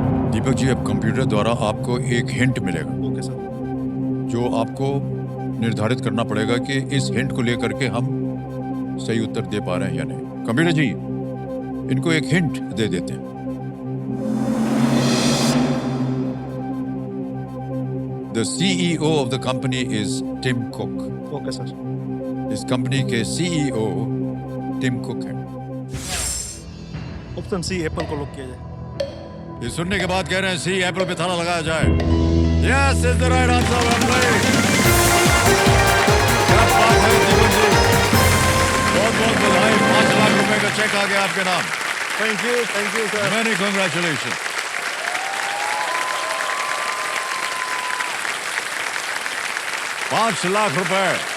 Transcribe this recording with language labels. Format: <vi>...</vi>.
<hi>दीपक जी अब कंप्यूटर द्वारा आपको एक हिंट मिलेगा</hi> <en>Okay sir.</en> <hi>जो आपको निर्धारित करना पड़ेगा कि इस हिंट को लेकर के हम सही उत्तर दे पा रहे हैं या नहीं। कंप्यूटर जी इनको एक हिंट दे देते हैं।</hi> <en>The CEO of the company is Tim Cook. Okay sir.</en> <hi>इस कंपनी के CEO टिम कुक हैं। ऑप्शन सी एप्पल को लॉक किया जाए। ये सुनने के बाद कह रहे हैं सी एप्पल पे ताला लगाया जाए।</hi> <en>Yes is the right answer, भाई।</en> <hi>क्या बात है दीपक जी, बहुत-बहुत बधाई। 5 लाख रुपए का चेक आ गया आपके नाम।</hi> <en>Thank you sir. Many congratulations.</en> <hi>5 lakh रुपए।</hi>